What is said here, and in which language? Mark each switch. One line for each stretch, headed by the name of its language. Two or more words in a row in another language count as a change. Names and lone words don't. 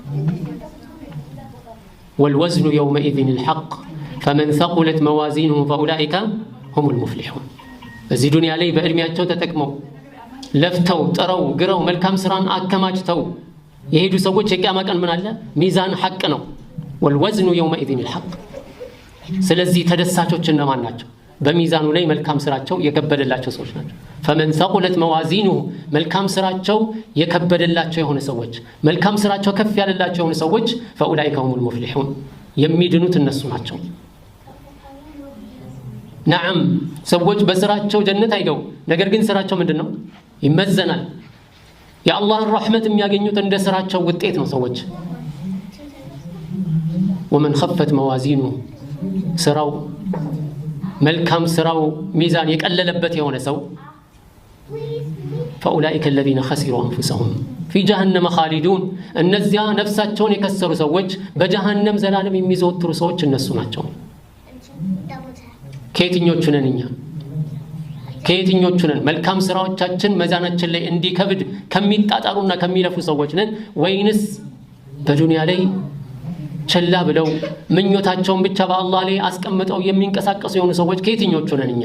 Arabic: والوزن يومئذ الحق فمن ثقلت موازينه فاولئك هم المفلحون
Amharic: እዚህ ዱንያ ላይ በእድሜያቸው ተጠቅመው ለፍተው ጥረው ግረው መልካም ስራን አከማችተው የሄዱ ሰዎች የቂያማ ቀን ምን አለ ሚዛን ሐቅ ነው
Arabic: والوزن يومئذ الحق
Amharic: ስለዚህ ተደሳቾች እነማን ናቸው በሚዛኑ ላይ መልካም ስራቸው የከበደላቸው ሰዎች ናቸው
Arabic: فمن ثقلت موازينه
Amharic: መልካም ስራቸው የከበደላቸው የሆነ ሰዎች መልካም ስራቸው ከፍ ያለላቸው የሆነ ሰዎች
Arabic: فاولئك هم المفلحون
Amharic: የሚድኑት እነሱ ናቸው نعم ሰዎች በስራቸው ጀነት አይገቡ ነገር ግን ስራቸው ምንድነው ይመዘናል የአላህን ረሕመት የሚያገኙት እንደ ስራቸው ውጤት ነው ሰዎች።
Arabic: ومن خفت موازينه
Amharic: ስራው መልካም ስራው ሚዛን የቀለለበት የሆነ ሰው
Arabic: فأولئك الذين خسروا أنفسهم في جهنم خالدون
Amharic: እነዚያ ነፍሳቸውን የከሰሩ ሰዎች በጀሃነም ዘላለም የሚዘወትሩ ሰዎች እነሱ ናቸው። ከየትኞቹ ነን እኛ? ከየትኞቹ ነን? መልካም ስራዎቻችን መዛናችን ላይ እንዲከብድ ከሚጣጣሩና ከሚለፉ ሰዎች ነን ወይንስ በዱንያ ላይ ቸላ ብለው ምኞታቸውን ብቻ በአላህ ላይ አስቀምጠው የሚንቀሳቀሱ የሆኑ ሰዎች ከየትኞቹ ነን እኛ?